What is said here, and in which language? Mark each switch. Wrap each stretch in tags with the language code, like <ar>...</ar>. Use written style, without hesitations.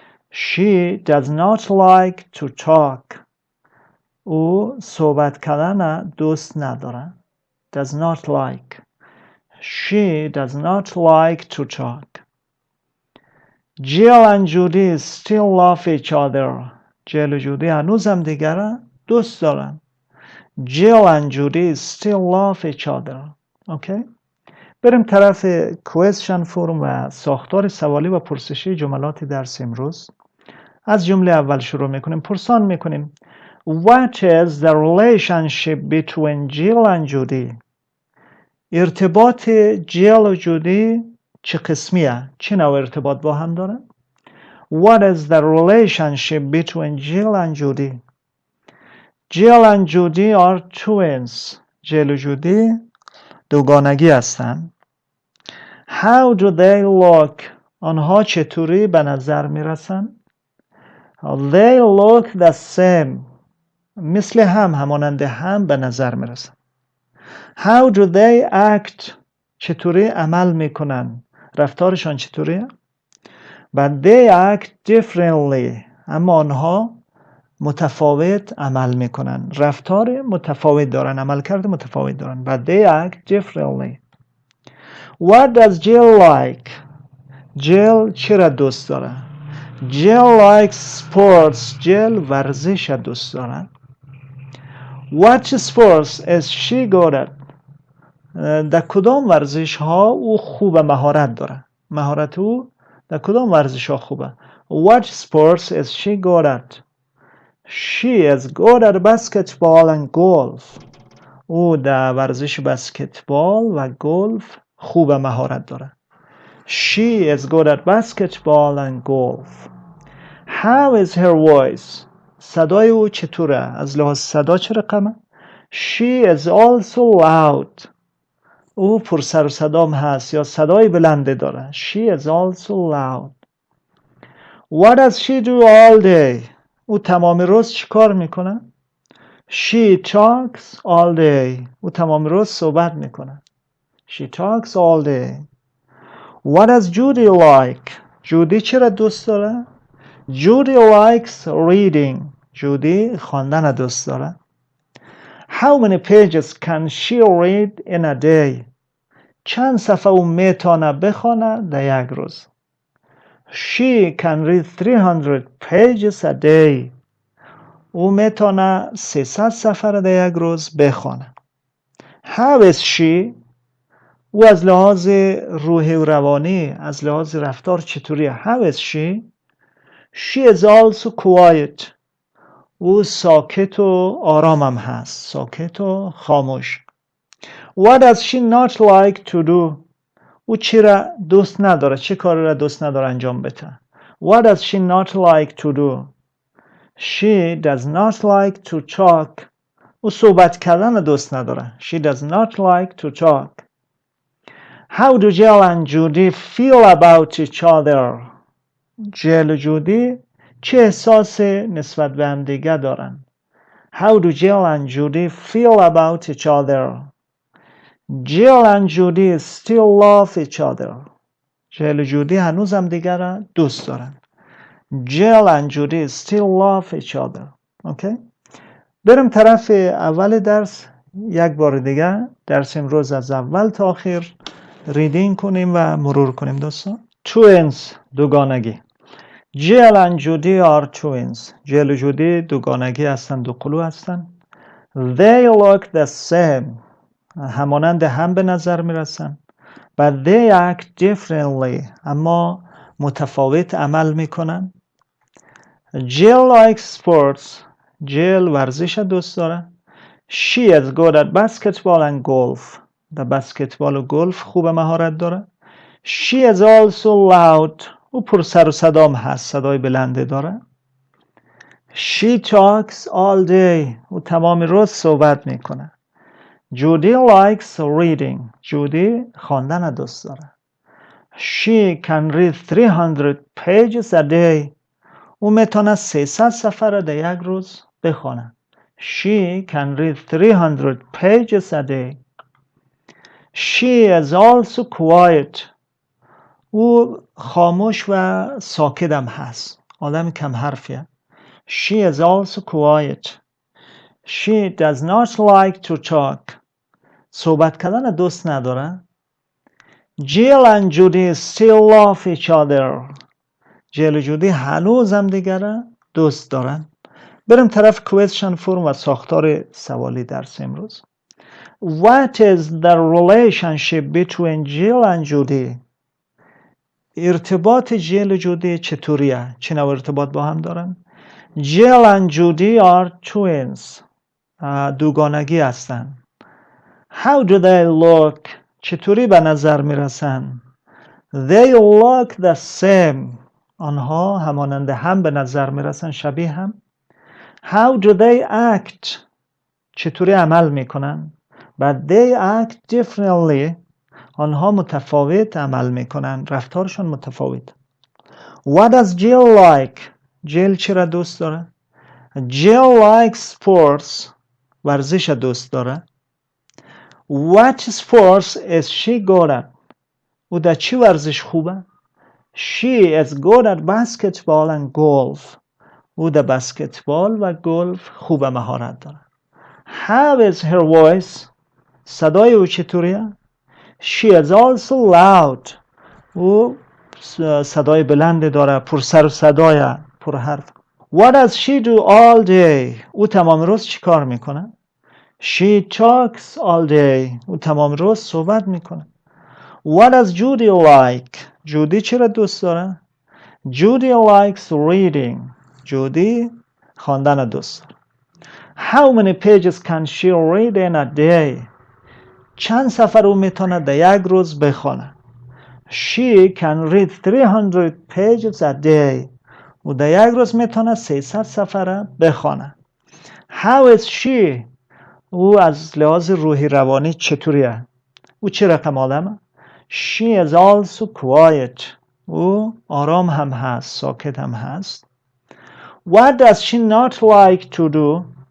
<en>She does not like to talk.</en> <fa>او صحبت کردن دوست نداره.</fa> <en>Does not like. She does not like to talk. Jill and Judy still love each other.</en> <fa>جیل و جودی هنوز هم دیگره دوست دارن.</fa> <en>Jill and Judy still love each other. Okay?</en> <fa>بریم طرف question form و ساختار سوالی و پرسشی جملات درس امروز. از جمله اول شروع میکنیم. پرسان میکنیم</fa> <en>What is the relationship between Jill and Judy?</en> <fa>ارتباط جیل و جودی چه قسمیه؟ چه نوع ارتباط با هم داره؟</fa> <en>What is the relationship between Jill and Judy?</en> <fa>Jill and Judy are twins. جیل و جودی دوگانگی هستن.</fa> <en>How do they look?</en> <fa>آنها چطوری به نظر میرسن؟</fa> <en>They look the same.</en> <fa>مثل هم، همانند هم به نظر میرسن.</fa> <en>How do they act?</en> <fa>چطوری عمل میکنن؟ رفتارشان چطوریه؟</fa> <en>But they act differently.</en> <fa>اما آنها متفاوت عمل میکنن، رفتار متفاوت دارن، عملکرد متفاوت دارن.</fa> <en>But they act differently. What does Jill like?</en> <fa>جیل چی را دوست داره؟</fa> <en>Jill likes sports.</en> <fa>جیل ورزش دوست داره.</fa> <en>What sports is she good at?</en> <fa>در کدام ورزش ها او خوب مهارت داره؟ مهارت او در کدام ورزش ها خوبه؟</fa> <en>What sports is she good at? She is good at basketball and golf.</en> <fa>او در ورزش بسکتبال و گلف خوب مهارت داره.</fa> <en>She is good at basketball and golf. How is her voice?</en> <fa>صدای او چطوره؟ از لحاظ صدا چه رقمه؟</fa> <en>She is also loud.</en> <fa>او پر سر و صدام هست یا صدای بلنده داره.</fa> <en>She is also loud. What does she do all day?</en> <fa>او تمام روز چی کار میکنه؟</fa> <en>She talks all day.</en> <fa>او تمام روز صحبت میکنه.</fa> <en>She talks all day. What does Judy like?</en> <fa>جودی چرا دوست داره؟</fa> <en>Judy likes reading.</en> <fa>جودی خواندن دوست داره.</fa> <en>How many pages can she read in a day?</en> <fa>چند صفحه او میتونه بخونه در یک روز؟</fa> <en>She can read 300 pages a day.</en> <fa>او میتونه 300 صفحه در یک روز بخونه.</fa> <en>How is she?</en> <fa>او از لحاظ روحی و روانی، از لحاظ رفتار چطوریه؟</fa> <en>How is she? She is also quiet.</en> <fa>او ساکت و آرامم هست. ساکت و خاموش.</fa> <en>What does she not like to do?</en> <fa>او چی را دوست نداره؟ چه کاری را دوست نداره انجام بده؟</fa> <en>What does she not like to do? She does not like to talk.</en> <fa>او صحبت کردن دوست نداره.</fa> <en>She does not like to talk. How do Jill and Judy feel about each other?</en> <fa>جل و جودی چه احساس نسبت به هم دیگه دارن؟</fa> <en>How do Jill and Judy feel about each other? Jill and Judy still love each other.</en> <fa>جل و جودی هنوز هم دیگه را دوست دارن.</fa> <en>Jill and Judy still love each other.</en> <fa>Okay? بریم طرف اول درس. یک بار دیگه درس امروز از اول تا آخر ریدینگ کنیم و مرور کنیم دوستان. Twins دوگانگی.</fa> <en>Jill and Judy are twins.</en> <fa>جل و جودی دوگانگی هستند، دو قلو هستند.</fa> <en>They look the same.</en> <fa>همانند هم به نظر میرسن.</fa> <en>But they act differently.</en> <fa>اما متفاوت عمل میکنن.</fa> <en>Jill likes sports.</en> <fa>جل ورزش دوست داره.</fa> <en>She is good at basketball and golf.</en> <fa>در بسکتبال و گلف خوب مهارت داره.</fa> <en>She is also loud.</en> <fa>او پر سر و صدام هست، صدای بلنده داره.</fa> <en>She talks all day.</en> <fa>او تمام روز صحبت میکنه.</fa> <en>Judy likes reading.</en> <fa>جودی خواندن دوست داره.</fa> <en>She can read 300 pages a day.</en> <fa>او میتونه 300 صفحه در یک روز بخونه.</fa> <en>She can read 300 pages a day. She is also quiet.</en> <fa>او خاموش و ساکت هم هست. آدم کم حرفیه.</fa> <en>She is also quiet. She does not like to talk.</en> <fa>صحبت کردن دوست نداره.</fa> <en>Jill and Judy still love each other.</en> <fa>جل و جودی هنوز هم دیگر دوست دارن. بریم طرف question فرم و ساختار سوالی درس امروز.</fa> <en>What is the relationship between Jill and Judy?</en> <fa>ارتباط جل و جودی چطوریه؟ چه نوع ارتباط با هم دارن؟</fa> <en>Jill and Judy are twins.</en> <fa>دوگانگی هستن.</fa> <en>How do they look?</en> <fa>چطوری به نظر میرسن؟</fa> <en>They look the same.</en> <fa>آنها همانند هم به نظر میرسن، شبیه هم.</fa> <en>How do they act?</en> <fa>چطوری عمل میکنن؟</fa> <en>But they act differently.</en> <fa>آنها متفاوت عمل میکنن، رفتارشون متفاوت.</fa> <en>What does Jill like?</en> <fa>جیل چی را دوست داره؟</fa> <en>Jill likes sports.</en> <fa>ورزش دوست داره.</fa> <en>What sports is she good at?</en> <fa>او در چی ورزش خوبه؟</fa> <en>She is good at basketball and golf.</en> <fa>او در بسکتبال و گلف خوب مهارت داره.</fa> <en>How is her voice?</en> <fa>صدای او چطوریه؟</fa> <en>She is also loud.</en> <fa>او صدای بلند داره، پر سر و صدای، پر حرف.</fa> <en>What does she do all day?</en> <fa>او تمام روز چی کار میکنه؟</fa> <en>She talks all day.</en> <fa>او تمام روز صحبت میکنه.</fa> <en>What does Judy like?</en> <fa>جودی چرا دوست داره؟</fa> <en>Judy likes reading.</en> <fa>جودی خواندن دوست داره.</fa> <en>How many pages can she read in a day?</en> <fa>چند صفحه او میتونه در یک روز بخونه؟</fa> <en>She can read 300 pages a day.</en> <fa>او در یک روز میتونه 300 صفحه بخونه.</fa> <en>How is she?</en> <fa>او از لحاظ روحی روانی چطوریه؟ او چه رقم آدمه؟</fa> <en>She is also quiet.</en> <fa>او آرام هم هست، ساکت هم هست.</fa> <en>What does she not like to do?</en>